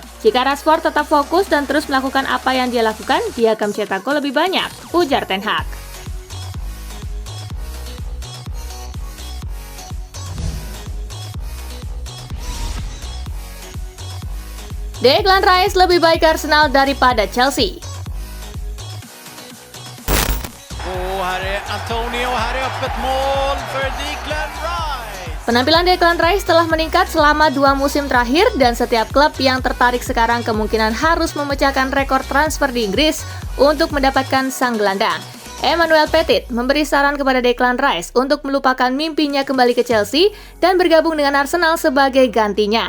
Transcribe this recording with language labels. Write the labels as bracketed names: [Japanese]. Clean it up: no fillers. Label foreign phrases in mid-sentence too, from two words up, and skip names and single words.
[Indonesian] Jika Rashford tetap fokus dan terus melakukan apa yang dia lakukan, dia akan mencetak gol lebih banyak, ujar ten Hag. Declan Rice lebih baik Arsenal daripada Chelsea. [Swedish] Här är Antonio, här är öppet mål för Declan Rice. [Indonesian] Penampilan Declan Rice telah meningkat selama 2 musim terakhir dan setiap klub yang tertarik sekarang kemungkinan harus memecahkan rekor transfer di Inggris untuk mendapatkan sang gelandang. Emmanuel Petit memberi saran kepada Declan Rice untuk melupakan mimpinya kembali ke Chelsea dan bergabung dengan Arsenal sebagai gantinya.